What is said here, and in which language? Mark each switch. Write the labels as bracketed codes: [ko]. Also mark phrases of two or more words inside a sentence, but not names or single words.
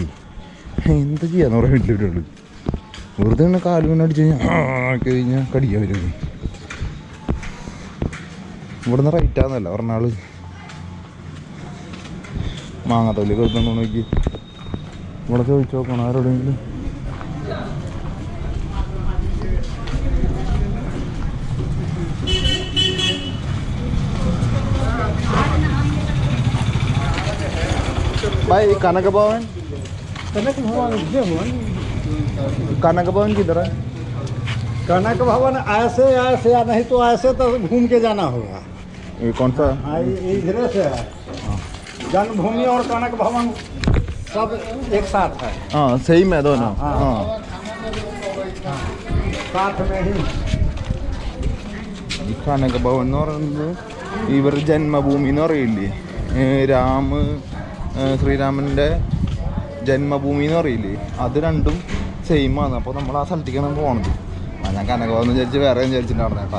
[ml] എന്ത് ചെയ്യാന്ന് പറയാൻ വീട്ടിലുള്ളൂ. വെറുതെ തന്നെ കാലുമീൻ അടിച്ച് കഴിഞ്ഞാൽ കടിക്കാൻ വരും. ഇവിടുന്ന് റൈറ്റാന്നല്ല പറഞ്ഞാൾ മാങ്ങാത്തല്ലി കൊടുക്കുന്നു നോക്കി. ഇവിടെ ചോദിച്ചു നോക്കണം ആരോടെങ്കിലും. [hi] भाई कनक भवन किधर है? कनक भवन ऐसे ऐसे या नहीं तो ऐसे तो घूम के जाना होगा। ये कौन सा? इधर से है। जन्मभूमि और कनक भवन सब एक साथ है। हाँ सेम है दोनों। हाँ साथ में ही। [ml] കനക ഭവൻ എന്ന് പറയുന്നത് ഇവർ ജന്മഭൂമി എന്ന് പറയില്ലേ, ശ്രീരാമൻ്റെ ജന്മഭൂമി എന്ന് പറയില്ലേ, അത് രണ്ടും സെയിമാണ്. അപ്പോൾ നമ്മൾ ആ സ്ഥലത്തേക്കാണ് പോകണത്. ഞാൻ കനകഭവൻ എന്ന് വിചാരിച്ച് വേറെ വിചാരിച്ചിട്ടുണ്ടായിരുന്നു കേട്ടോ.